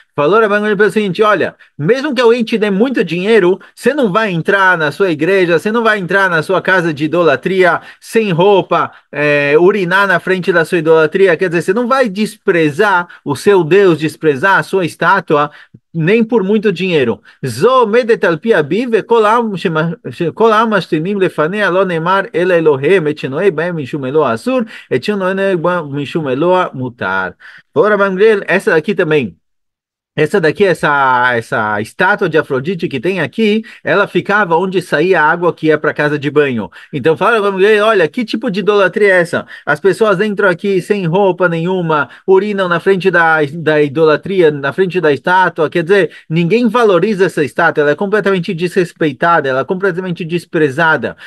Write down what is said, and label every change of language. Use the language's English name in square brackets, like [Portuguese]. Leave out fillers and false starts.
[Portuguese] Falou Rabban Gamliel pelo seguinte, olha, mesmo que alguém te dê muito dinheiro, você não vai entrar na sua igreja, você não vai entrar na sua casa de idolatria sem roupa, urinar na frente da sua idolatria, quer dizer, você não vai desprezar o seu Deus, desprezar a sua estátua, nem por muito dinheiro. [Hebrew] זו עומדת על פי אביו, וכל העם משתינים לפניה, לא נאמר אלא אלוהים, את שנוהג בהם משום אלוה אסור, את שנוהג בהם משום אלוה מותר. [Portuguese] Ora, Gamliel, essa aqui também. Essa daqui, essa estátua de Afrodite que tem aqui, ela ficava onde saía a água que ia para a casa de banho. Então fala, vamos ver, olha, que tipo de idolatria é essa? As pessoas entram aqui sem roupa nenhuma, urinam na frente da idolatria, na frente da estátua, quer dizer, ninguém valoriza essa estátua, ela é completamente desrespeitada, ela é completamente desprezada.